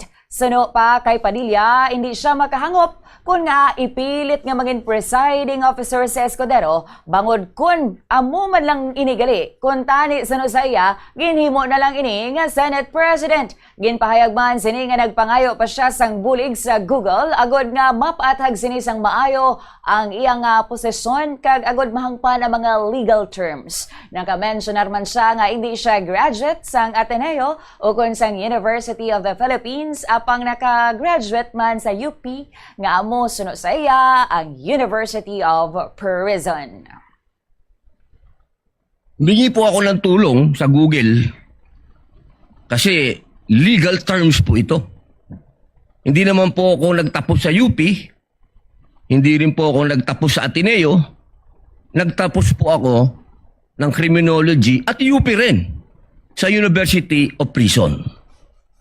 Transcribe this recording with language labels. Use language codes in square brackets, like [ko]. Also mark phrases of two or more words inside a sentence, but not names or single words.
[hil] Suno pa kay Padilla, hindi siya makahangop kung nga ipilit nga maging presiding officer si Escudero bangod kun amo man lang inigali kun tani suno sa iya ginhimo na lang ini nga Senate President. Ginpahayag man sini nga nagpangayo pa siya sang bulig sa Google agod nga mapathag sini sang maayo ang iyang posisyon kag agod mahangpan ang mga [en] legal terms. [hil] Naka-mentionar man siya nga hindi siya graduate sang Ateneo o kun sang University of the Philippines apang naka-graduate man sa UP nga amo suno sa iya ang University of Prison. [tl] Humingi po ako ng tulong sa Google kasi [en] legal terms [tl] po ito. Hindi naman po ako nagtapos sa UP, hindi rin po ako nagtapos sa Ateneo, nagtapos po ako ng criminology at UP rin sa University of Prison.